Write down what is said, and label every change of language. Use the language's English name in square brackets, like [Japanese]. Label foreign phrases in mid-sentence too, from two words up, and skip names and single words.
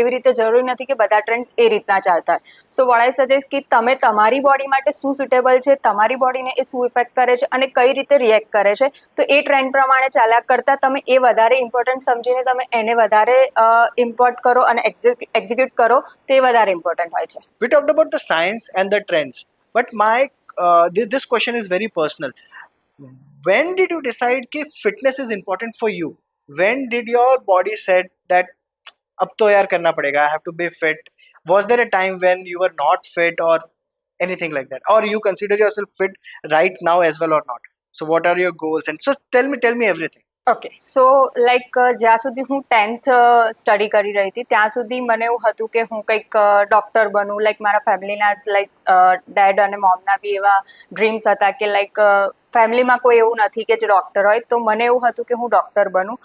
[Gujarati] એવી રીતે જરૂરી નથી કે બધા ટ્રેન્ડ્સ એ રીતના ચાલતા હોય. [English] so what I suggest [Gujarati] કે તમે તમારી બોડી માટે શું સુટેબલ છે, તમારી બોડીને એ શું ઇફેક્ટ કરે છે અને કઈ રીતે રિએક્ટ કરે છે, તો એ ટ્રેન્ડ પ્રમાણે ચાલ્યા કરતાં તમે એ વધારે ઇમ્પોર્ટન્ટ સમજીને તમે એને વધારે ઇમ્પોર્ટ કરો અને એક્ઝિક્યુટ કરો, તો એ વધારે ઇમ્પોર્ટન્ટ હોય છે. [English] We talked about the science and the trends. But this question is very personal. When did you decide that fitness is important for you? When did your body said that [Hindi] अब तो यार करना पड़ेगा, [English] I have to be fit? Was there a time when you were not fit or anything like that, or you consider yourself fit right now as well or not? So what are your goals? And so tell me everything. okay so like [Gujarati] જ્યાં સુધી હું 10th સ્ટડી કરી રહી હતી ત્યાં સુધી મને એવું હતું કે હું કંઈક ડૉક્ટર બનું. લાઈક મારા ફેમિલીના જ લાઈક ડેડ અને મોમના બી એવા ડ્રીમ્સ હતા કે લાઈક ફેમિલીમાં કોઈ એવું નથી કે જે ડૉક્ટર હોય, તો મને એવું હતું કે હું ડૉક્ટર બનું.